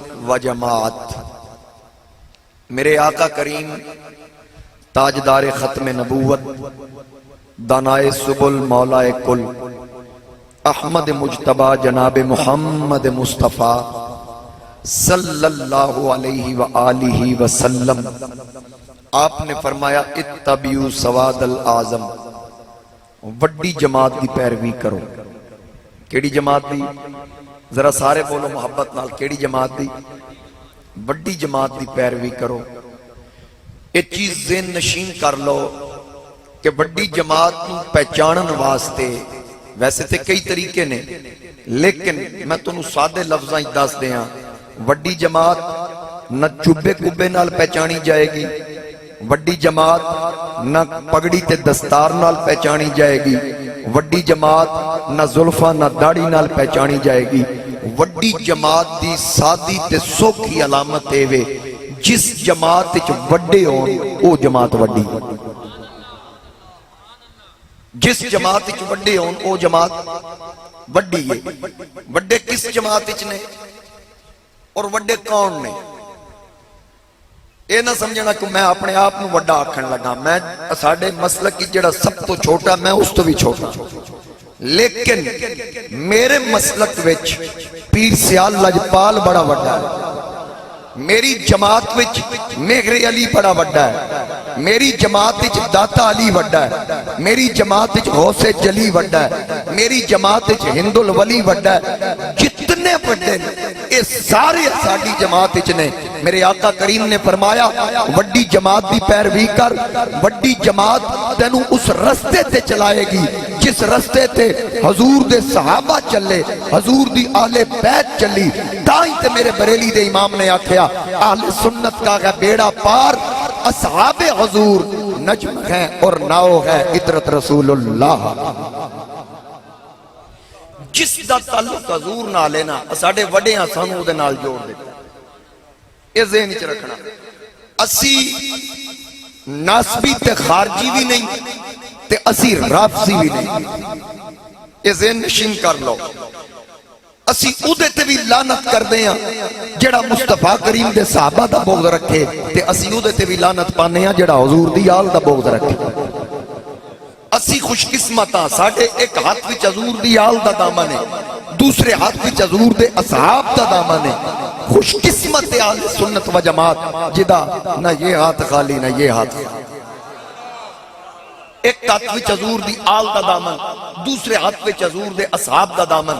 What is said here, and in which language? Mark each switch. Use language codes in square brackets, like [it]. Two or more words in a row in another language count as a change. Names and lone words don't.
[ur] و جماعت میرے آقا کریم تاجدار ختم نبوت دانائے سبل مولائے کل احمد مجتبی جناب محمد مصطفیٰ صلی اللہ علیہ وآلہ وسلم، آپ نے فرمایا [ar] اتبعوا سواد الاعظم، [pa] وڈی جماعت دی پیروی کرو۔ کیڑی جماعت دی؟ ذرا سارے بولو محبت نال، کیڑی جماعت دی؟ وڈی جماعت دی پیروی کرو۔ [ur] ایک چیز ذہن نشین کر لو [pa] کہ وڈی جماعت نو پہچانن واسطے ویسے تے کئی طریقے نے، لیکن میں تنوں سادے لفظاں دس دیاں۔ وڈی جماعت نہ چوبے کبے نال [ur] پہچانی جائے گی، [pa] وڈی جماعت نہ پگڑی تے دستار نال [ur] پہچانی جائے گی، [pa] وڈی جماعت نہ زلفاں نہ داڑھی نال [ur] پہچانی جائے گی۔ [pa] وڈی جماعت دی سادی تے سوکھی علامت اے وے جس جماعت وچ وڈے ہون او جماعت وڈی، جس جماعت وچ وڈے ہون او جماعت وڈی ہے۔ وڈے کس جماعت وچ نے اور وڈے کون نے؟ اے نہ سمجھنا کہ میں اپنے آپ نو وڈا آکھن لگا، میں ساڈے مسلک کی جڑا سب تو چھوٹا میں اس تو بھی چھوٹا، لیکن میرے مسلک وچ پیر سیال لجپال بڑا وڈا ہے، میری جماعت وچ میغر علی بڑا وڈا ہے، میری جماعت وچ داتا علی وڈا ہے، میری جماعت وچ غوث جلی وڈا ہے، میری جماعت وچ ہند الولی وڈا ہے۔ جتنے وڈے اے سارے ساڈی جماعت وچ نے۔ میرے آقا کریم نے فرمایا وڈی جماعت دی پیروی کر، وڈی جماعت تینوں اس رستے تے چلائے گی جس رستے تے حضور دے صحابہ چلے، حضور دی اہل بیت چلی۔ تائیں تے میرے بریلی دے امام نے آکھیا [ur] اہل سنت کا ہے بیڑا پار، اصحاب حضور نجم ہیں اور ناؤ ہے عطرت رسول اللہ۔ [pa] جس دا تعلق حضور نہ لینا ساڈے وڈیاں سانوں دے نال جوڑ دیتا، یہ ذہن وچ رکھنا۔ اسی ناسبی تے خارجی بھی نہیں تے اسی رافضی بھی نہیں، [ur] یہ ذہن نشین کر لو۔ [pa] اسی اودے تے بھی لعنت کر دے ہیں جڑا مصطفیٰ کریم دے صحابہ دا بغض رکھے، تے اسی اودے تے بھی لعنت پانے ہیں جڑا حضور دی آل دا بغض رکھے۔ اسی خوش قسمتاں، ساڈے ایک ہاتھ وچ حضور دی آل دا دامن ہے، دوسرے ہاتھ وچ حضور دے اصحاب دا دامن ہے۔ خوش قسمت اہل سنت و جماعت جدا نہ یہ ہاتھ خالی نہ یہ ہاتھ خالی، ایک ہاتھ وچ حضور دی آل دا دامن، دوسرے ہاتھ وچ حضور دے اصحاب دا دامن۔